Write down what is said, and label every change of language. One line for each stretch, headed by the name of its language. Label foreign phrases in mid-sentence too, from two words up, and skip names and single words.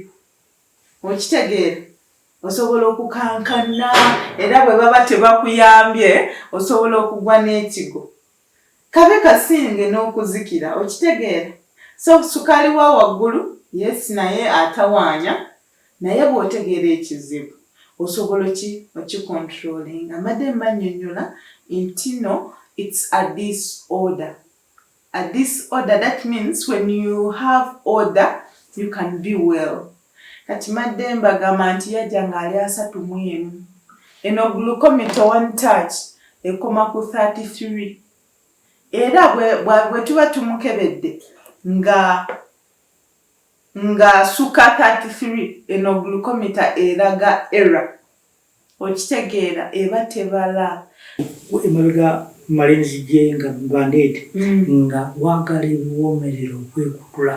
Ganda: Okitegeera osobola okukankana era bwe baba tebakuyambye osobola okugwa n'ekigo kabe kasinge n'okuzikira. Okitegeera. So sukaali wa waggulu yes naye atawaanya naye bw'otegeera ekizibu osobola okicontrolling. Amadde mmannyonnyola nti no,
English: it's a disorder. A disorder, that means when you have order you can be well.
Ganda: Kati madde mbagamba nti yajja ng'ali 31. Eno glucometer one touch ekoma ku 33. Era bwe tuba tumukebedde nga suka 33 eno glucometer eraga error. Okitegeera eba tebala. Emabega malenzi gye nga bandeete nga wagala ebiwoomerero okwekutula.